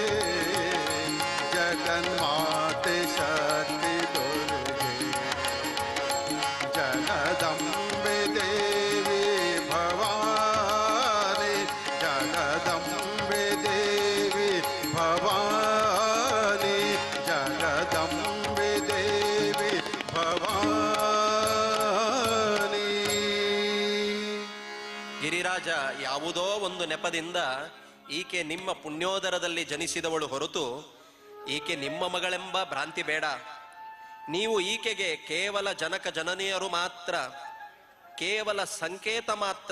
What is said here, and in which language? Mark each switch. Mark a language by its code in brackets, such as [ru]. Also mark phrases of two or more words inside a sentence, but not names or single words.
[sa] जगन्माते शक्ति दुर्गे ಜಗದಂಬೆ ದೇವಿ ಭವಾನಿ ಜಗದಂಬೆ ದೇವಿ ಭವಾನಿ ಜಗದಂಬೆ ದೇವಿ ಭವಾನಿ. [kn] ಗಿರಿರಾಜ, ಯಾವುದೋ ಒಂದು ನೆಪದಿಂದ ಈಕೆ ನಿಮ್ಮ ಪುಣ್ಯೋದರದಲ್ಲಿ ಜನಿಸಿದವಳು ಹೊರತು ಈಕೆ ನಿಮ್ಮ ಮಗಳೆಂಬ ಭ್ರಾಂತಿ ಬೇಡ. ನೀವು ಈಕೆಗೆ ಕೇವಲ ಜನಕ ಜನನಿಯರು ಮಾತ್ರ, ಕೇವಲ ಸಂಕೇತ ಮಾತ್ರ.